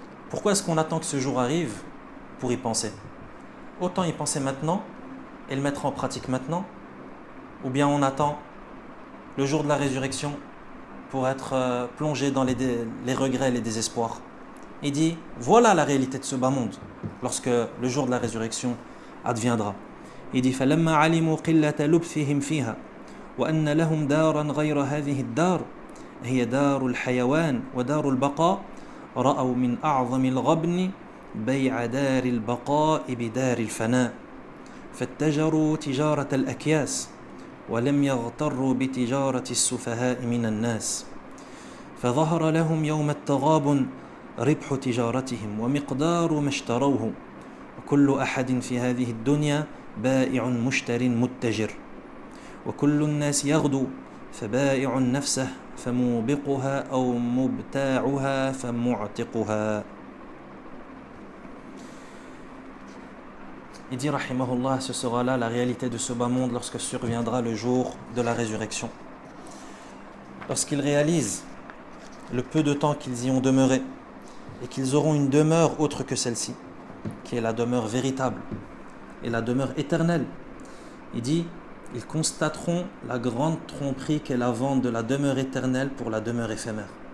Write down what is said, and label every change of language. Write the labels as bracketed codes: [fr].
[fr] Pourquoi est-ce qu'on attend que ce jour arrive pour y penser? Autant y penser maintenant et le mettre en pratique maintenant, ou bien on attend le jour de la résurrection pour être plongé dans les regrets et les désespoirs. Il dit, voilà la réalité de ce bas monde, lorsque le jour de la résurrection adviendra. Il dit, [ar] فَلَمَّا عَلِمُوا قِلَّةَ لُبْثِهِمْ فِيهَا وَأَنَّ لَهُمْ دَارًا غَيْرَ هَذِهِ الدَّارِ هي دار الحيوان ودار البقاء رأوا من أعظم الغبن بيع دار البقاء بدار الفناء فاتجروا تجارة الأكياس ولم يغتروا بتجارة السفهاء من الناس فظهر لهم يوم التغابن ربح تجارتهم ومقدار ما اشتروه وكل أحد في هذه الدنيا بائع مشتر متجر وكل الناس يغدو فبائع نفسه فموبقها أو مبتاعها فمعتقها. [fr] Il dit rahimahullah, ce sera là la réalité de ce bas monde lorsque surviendra le jour de la résurrection. Lorsqu'ils réalisent le peu de temps qu'ils y ont demeuré et qu'ils auront une demeure autre que celle-ci, qui est la demeure véritable et la demeure éternelle, il dit ils constateront la grande tromperie qu'est la vente de la demeure éternelle pour la demeure éphémère.